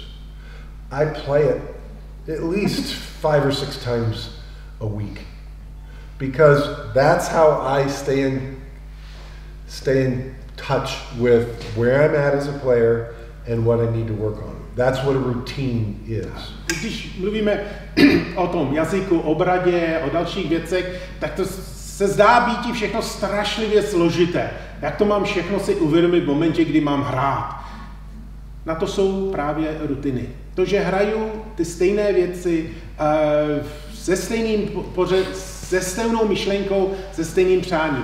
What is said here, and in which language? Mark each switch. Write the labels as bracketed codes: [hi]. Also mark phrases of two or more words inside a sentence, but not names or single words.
[en] I play it at least 5 or 6 times a week because that's how I stay in touch with where I'm at as a player and what I need to work on. That's what a routine is. [cs] Když mluvíme o tom jazyku, o bradě, o dalších věcech, tak to se zdá být všechno strašlivě složité. Jak to mám všechno si uvědomit v momentě, kdy mám hrát? Na to jsou právě rutiny. To, že hraju ty stejné věci se stejnou myšlenkou, se stejným přáním.